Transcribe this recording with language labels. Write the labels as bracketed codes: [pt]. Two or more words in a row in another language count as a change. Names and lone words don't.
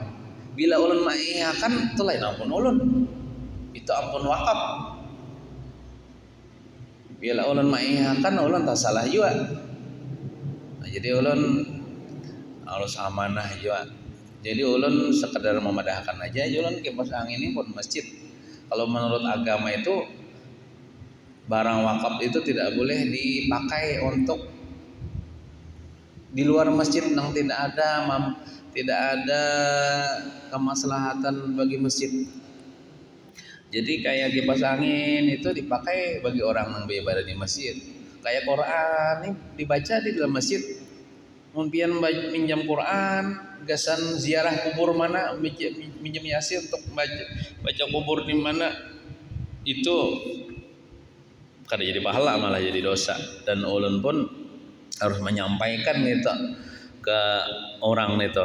[bjn] Bila ulun mah iya kan itu lain ampun ulun, itu ampun wakaf. Bila ulun mah iya kan ulun tak salah juga. Nah, jadi ulun harus amanah juga. Jadi ulun sekedar memadahkan aja, ulun kipas angin ini pun masjid. [id] Kalau menurut agama itu barang wakaf itu tidak boleh dipakai untuk di luar masjid yang tidak ada kemaslahatan bagi masjid. Jadi kayak kipas angin itu dipakai bagi orang yang beribadah di masjid. Kayak Quran ini dibaca di dalam masjid. Mungkin minjam Quran, [bjn] gasan ziarah kubur mana, minjam yasin untuk baca kubur di mana, itu kada jadi pahala malah jadi dosa. [id] Dan ulun pun harus menyampaikan gitu ke orang itu.